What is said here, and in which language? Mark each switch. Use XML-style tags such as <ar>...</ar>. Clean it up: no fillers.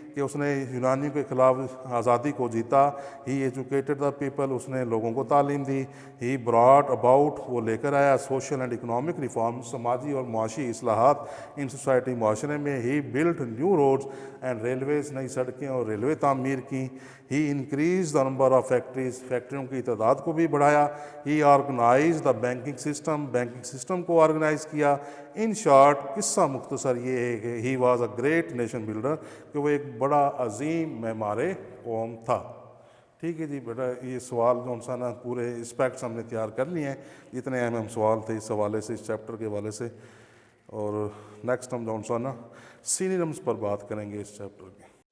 <ur>کہ اس نے یونانیوں کے خلاف آزادی کو جیتا.</ur> <en>He educated the people.</en> <ur>اس نے لوگوں کو تعلیم دی.</ur> <en>he brought about</en> <ur>وہ لے کر آیا</ur> <en>Social and economic reform.</en> <ur>سماجی اور معاشی اصلاحات ان سوسائٹی معاشرے میں.</ur> <en>He built new roads and railways.</en> <ur>نئی سڑکیں اور ریلوے تعمیر کی.</ur> <en>He increase the number of factories.</en> <ur>فیکٹریوں کی تعداد کو بھی بڑھایا.</ur> <en>He organize the banking system.</en> <ur>Banking system کو آرگنائز کیا.</ur> <en>in short</en> <ur>قصہ مختصر یہ ہے کہ</ur> <en>He was a great nation builder.</en> <ur>کہ وہ ایک بڑا عظیم معمار قوم تھا. ٹھیک ہے جی بیٹا، یہ سوال جو انسان پورے اسپیکٹس ہم نے تیار کر لیے ہیں جتنے اہم سوال تھے اس حوالے سے، اس چیپٹر کے حوالے سے. اور نیکسٹ ہم جو انسان سینونیمز پر بات کریں گے اس چیپٹر کے.</ur>